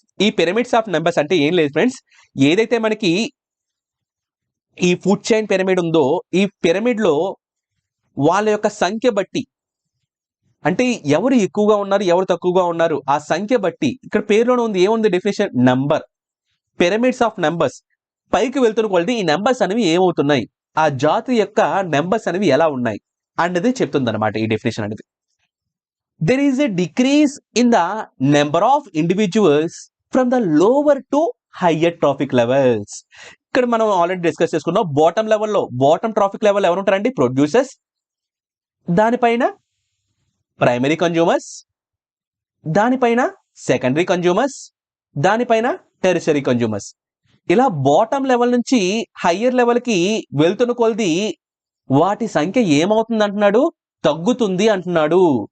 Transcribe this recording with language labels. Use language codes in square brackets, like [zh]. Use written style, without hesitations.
[te] ఈ pyramids of numbers అంటే ఏం లేదు ఫ్రెండ్స్, ఏదైతే మనకి ఈ ఫుడ్ చైన్ పిరమిడ్ ఉందో ఈ పిరమిడ్ లో వాళ్ళ యొక్క సంఖ్య బట్టి, అంటే ఎవరు ఎక్కువగా ఉన్నారు ఎవరు తక్కువగా ఉన్నారు ఆ సంఖ్య బట్టి, ఇక్కడ పేరులోనే ఉంది, ఏముంది definition, number. Pyramids of numbers పైకి వెళ్తున్న కొలది ఈ నెంబర్స్ అనేవి ఏమవుతున్నాయి, ఆ జాతి యొక్క నెంబర్స్ అనేవి ఎలా ఉన్నాయి అన్నది చెప్తుంది అనమాట ఈ డెఫినేషన్ అనేది. [en] There is a decrease in the number of individuals from the lower to higher trophic levels. [te] ఇక్కడ మనం ఆల్రెడీ డిస్కస్ చేసుకున్నాం, బాటమ్ ట్రాఫిక్ లెవెల్ ఎవరు ఉంటారండి, ప్రొడ్యూసర్స్, దానిపైన ప్రైమరీ కన్జ్యూమర్స్, దానిపైన సెకండరీ కన్జ్యూమర్స్, దానిపైన టెరిషరీ కన్జ్యూమర్స్. ఇలా బాటమ్ లెవెల్ నుంచి హయ్యర్ లెవెల్ కి వెళ్తున్న కొలది వాటి సంఖ్య ఏమవుతుంది అంటున్నాడు, తగ్గుతుంది అంటున్నాడు.